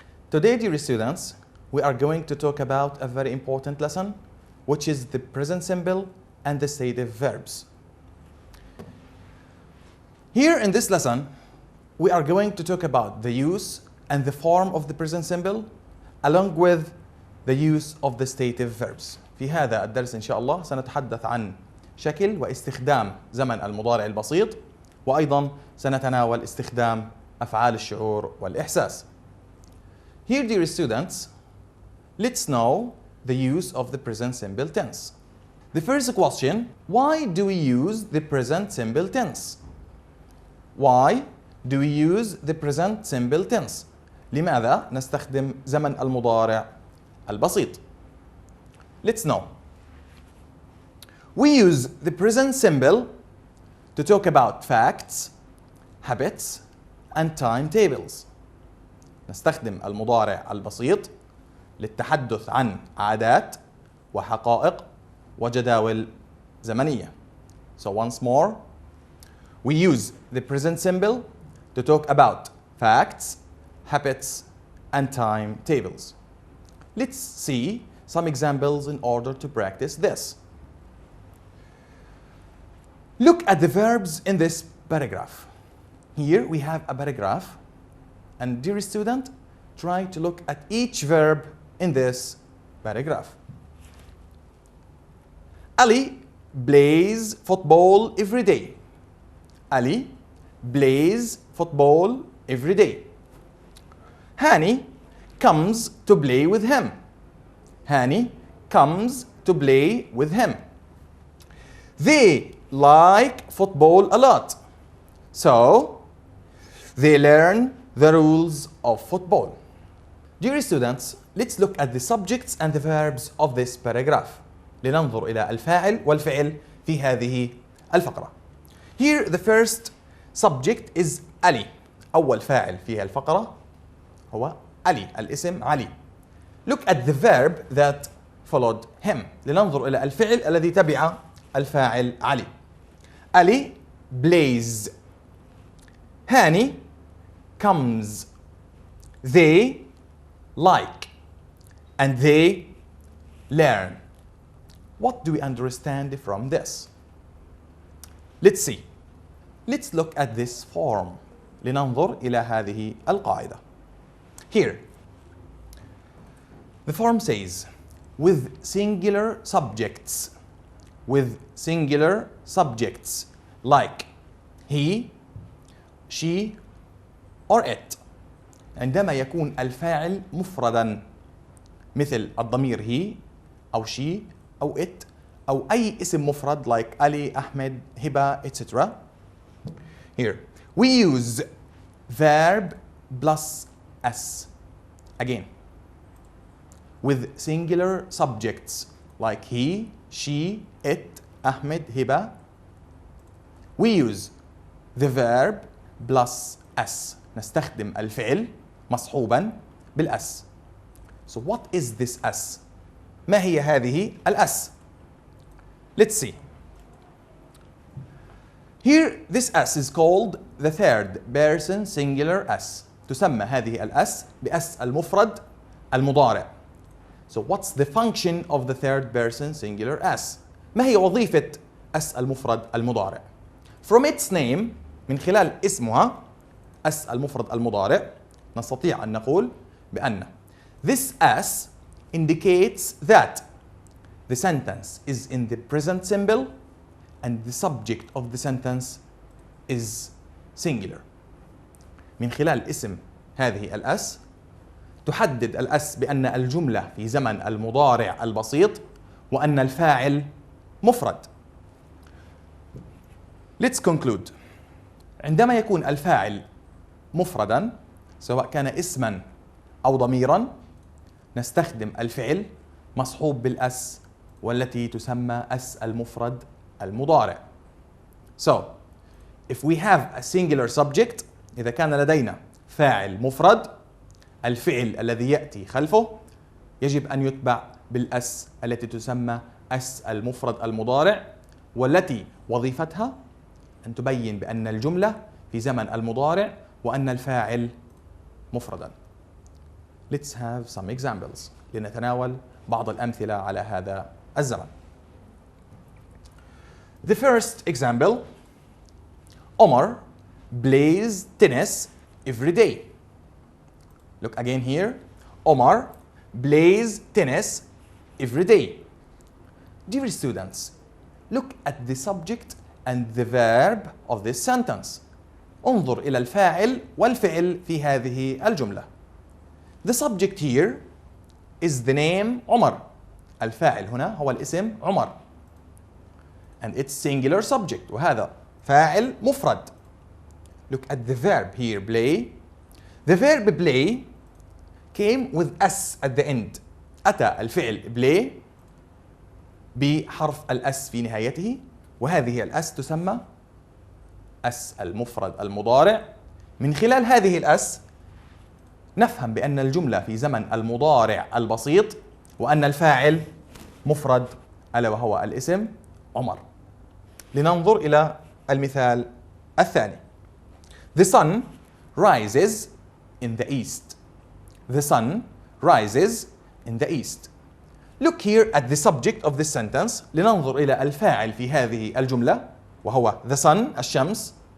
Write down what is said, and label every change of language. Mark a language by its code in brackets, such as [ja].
[en] Today, dear students, we are going to talk about a very important lesson, which is the present simple and the stative verbs. Here in this lesson, we are going to talk about the use and the form of the present simple, along with the use of the stative verbs. [ar] في هذا الدرس إن شاء الله سنتحدث عن شكل واستخدام زمن المضارع البسيط، وأيضا سنتناول استخدام أفعال الشعور والإحساس. [en] Here, dear students, let's know the use of the present simple tense. The first question, why do we use the present simple tense? Why do we use the present simple tense? [ar] لماذا نستخدم زمن المضارع البسيط؟ [en] Let's know. We use the present simple to talk about facts, habits, and timetables. [ar] نستخدم المضارع البسيط للتحدث عن عادات وحقائق وجداول زمنية. [en] So once more, we use the present simple to talk about facts, habits, and timetables. Let's see some examples in order to practice this. Look at the verbs in this paragraph. Here we have a paragraph, and dear student, try to look at each verb in this paragraph. Ali plays football every day. Ali plays football every day. Hani comes to play with him. Hani comes to play with him. They like football a lot, so they learn the rules of football. Dear students, let's look at the subjects and the verbs of this paragraph. [ar] لننظر إلى الفاعل والفعل في هذه الفقرة. [en] Here the first subject is Ali. [ar] أول فاعل في الفقرة هو علي، الاسم علي. [en] Look at the verb that followed him. [ar] لننظر إلى الفعل الذي تبع الفاعل علي. [en] Ali plays. Hani comes. They like. And they learn. What do we understand from this? Let's see. Let's look at this form. [ar] لننظر إلى هذه القاعدة. [en] Here, the form says, with singular subjects. With singular subjects like he, she, or it. [ar] عندما يكون الفاعل مفردا مثل الضمير he أو she أو it أو أي اسم مفرد [en] like Ali, Ahmed, Hiba, etc. Here, we use verb plus s. Again, with singular subjects like he, she, it, Ahmed, Hiba, we use the verb plus s. [ar] نستخدم الفعل مصحوبا بالاس. [en] So what is this s? [ar] ما هي هذه الاس? [en] Let's see. Here this s is called the third person singular s. [ar] تسمى هذه الاس باس المفرد المضارع. [en] So what's the function of the third person singular s? [ar] ما هي وظيفة اس المفرد المضارع؟ From its name, من خلال اسمها اس المفرد المضارع نستطيع أن نقول بأن [en] this s indicates that the sentence is in the present simple and the subject of the sentence is singular. [ar] من خلال اسم هذه الاس تحدد الأس بأن الجملة في زمن المضارع البسيط وأن الفاعل مفرد. [en] Let's conclude. [ar] عندما يكون الفاعل مفردا سواء كان اسما أو ضميرا نستخدم الفعل مصحوب بالأس والتي تسمى أس المفرد المضارع. [en] So, if we have a singular subject [ar] إذا كان لدينا فاعل مفرد الفعل الذي يأتي خلفه يجب أن يتبع بالأس التي تسمى أس المفرد المضارع والتي وظيفتها أن تبين بأن الجملة في زمن المضارع وأن الفاعل مفردا. [en] Let's have some examples. [ar] لنتناول بعض الأمثلة على هذا الزمن. [en] The first example, Omar plays tennis every day. Look again here. Omar plays tennis every day. Dear students, look at the subject and the verb of this sentence. [ar] انظر إلى الفاعل والفعل في هذه الجملة. [en] The subject here is the name عمر. [ar] الفاعل هنا هو الاسم عمر. [en] And it's singular subject [ar] وهذا فاعل مفرد. [en] Look at the verb here, play. The verb play came with s at the end. [ar] أتى الفعل play بحرف الأس في نهايته وهذه الأس تسمى أس المفرد المضارع. من خلال هذه الأس نفهم بأن الجملة في زمن المضارع البسيط وأن الفاعل مفرد ألا وهو الاسم عمر. لننظر إلى المثال الثاني. [en] The sun rises in the east. The sun rises in the east. Look here at the subject of this sentence. [ar] لننظر إلى الفاعل في هذه الجملة وهو the sun الشمس.